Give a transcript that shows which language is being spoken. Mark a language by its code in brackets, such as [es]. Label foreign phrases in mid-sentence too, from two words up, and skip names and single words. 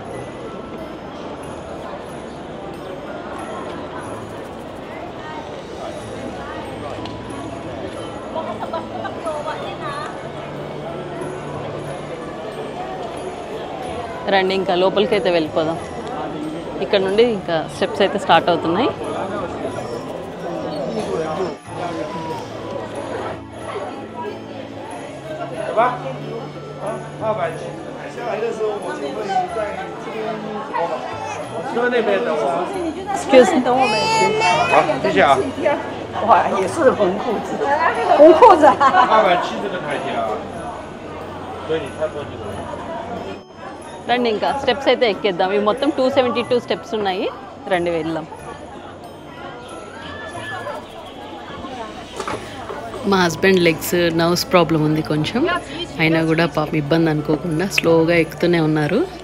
[te] రండి ఇంకా లోపలికి అయితే వెళ్ళిపోదాం. ఇక్కడ నుండి ఇంకా స్టెప్స్ అయితే స్టార్ట్ అవుతున్నాయి. [en] Excuse me， [zh] 等我们。好，谢谢啊。哇，也是红裤子，红裤子。 270个台阶啊，所以你差不多就。 [te] రండి ఇంకా స్టెప్స్ అయితే ఎక్కేద్దాం. ఇవి మొత్తం 272 స్టెప్స్ ఉన్నాయి. రండి వెళ్దాం. మా హస్బెండ్ [en] legs nerves problem [te] ఉంది కొంచెం, అయినా కూడా పాపం ఇబ్బంది అనుకోకుండా స్లోగా ఎక్కుతూనే ఉన్నారు.